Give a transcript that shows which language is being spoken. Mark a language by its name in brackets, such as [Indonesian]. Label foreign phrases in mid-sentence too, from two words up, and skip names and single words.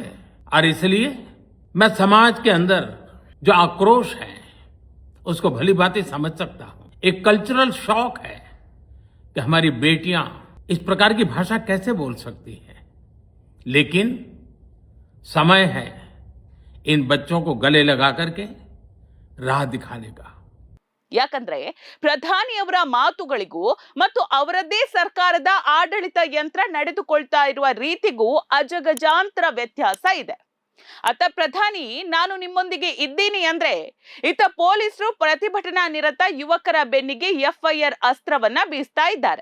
[Hindi] और इसलिए मैं समाज के अंदर जो आक्रोश है उसको भली भांति समझ सकता हूं। एक [English] cultural shock [Hindi] है कि हमारी बेटियां इस प्रकार की भाषा कैसे बोल सकती हैं, लेकिन समय है इन बच्चों को गले लगा करके राह दिखाने का। [Kannada] ಯಾಕಂದ್ರೆ ಪ್ರಧಾನಿಯವರ ಮಾತುಗಳಿಗೂ ಮತ್ತು ಅವರದ್ದೇ ಸರ್ಕಾರದ ಆಡಳಿತ ಯಂತ್ರ ನಡೆದುಕೊಳ್ತಾ ಇರುವ ರೀತಿಗೂ ಅಜಗಜಾಂತರ ವ್ಯತ್ಯಾಸ ಇದೆ. ಅತ್ತ ಪ್ರಧಾನಿ ನಾನು ನಿಮ್ಮೊಂದಿಗೆ ಇದ್ದೀನಿ ಅಂದ್ರೆ, ಇತ್ತ ಪೊಲೀಸರು ಪ್ರತಿಭಟನಾ ನಿರತ ಯುವಕರ ಬೆನ್ನಿಗೆ ಎಫ್ಐಆರ್ ಅಸ್ತ್ರವನ್ನ ಬೀಸ್ತಾ ಇದ್ದಾರೆ.